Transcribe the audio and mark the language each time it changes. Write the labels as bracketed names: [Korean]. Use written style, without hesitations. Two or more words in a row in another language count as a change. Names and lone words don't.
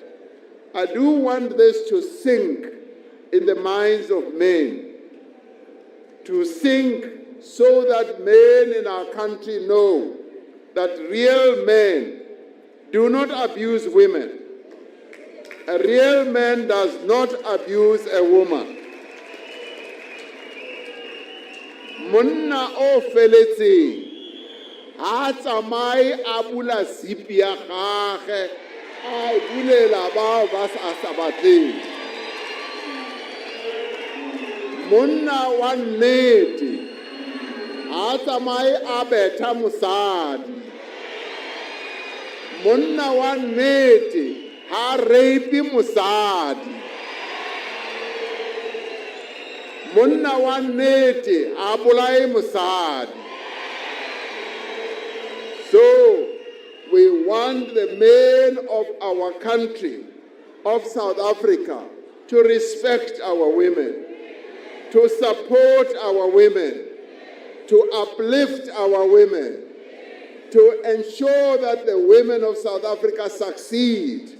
[English] I do want this to sink in the minds of men, to sink so that men in our country know that real men do not abuse women. A real man does not abuse a woman. [Southern Sotho] Monna o feletseng ha tsamai a bula zipi ya gagwe a bulela bao ba sa batleng. Monna wa nnete ha tsamai a betha mosadi. Monna wa nnete ha reipi mosadi. Monna wa nnete a bolae mosadi. [English] So we want the men of our country, of South Africa, to respect our women, to support our women, to uplift our women, to ensure that the women of South Africa succeed.